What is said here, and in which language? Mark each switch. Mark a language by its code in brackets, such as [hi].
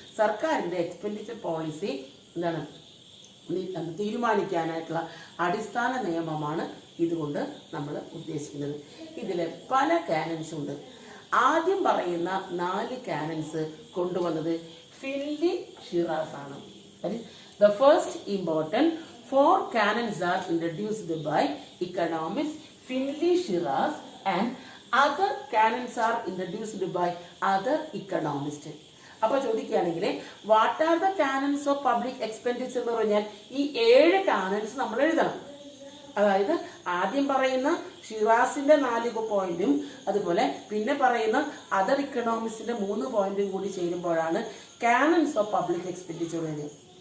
[ml] സർക്കാരിൻ്റെ expenditure policy എന്താണ് തീരുമാനിക്കാനായിട്ടുള്ള അടിസ്ഥാന നിയമമാണ് ഇതുകൊണ്ട് നമ്മൾ ഉദ്ദേശിക്കുന്നത്. ഇതിൽ പല കാനൻസ് ഉണ്ട്. ആദ്യം പറയുന്ന 4 കാനൻസ് കൊണ്ടുവന്നത് ഫിൻലി ഷിറാസ് ആണ്. [en] The first important 4 canons are introduced by economist Finley Shiras and other canons are introduced by other economists. [ml] അപ്പോൾ ചോദിക്കുകയാണെങ്കിൽ [en] what are the canons of public expenditure [ml] എന്ന് പറഞ്ഞാൽ ഈ 7 കാനൻസ് നമ്മൾ എഴുതണം. അതായത് ആദ്യം പറയുന്ന ഷിറാസിന്റെ 4 പോയിന്റും അതുപോലെ പിന്നെ പറയുന്ന അതർ ഇക്കണോമിക്സിന്റെ 3 പോയിന്റും കൂടി ചേരുമ്പോഴാണ് കാനൻസ് ഓഫ് പബ്ലിക് എക്സ്പെൻഡിച്ചർ വരുന്നത്.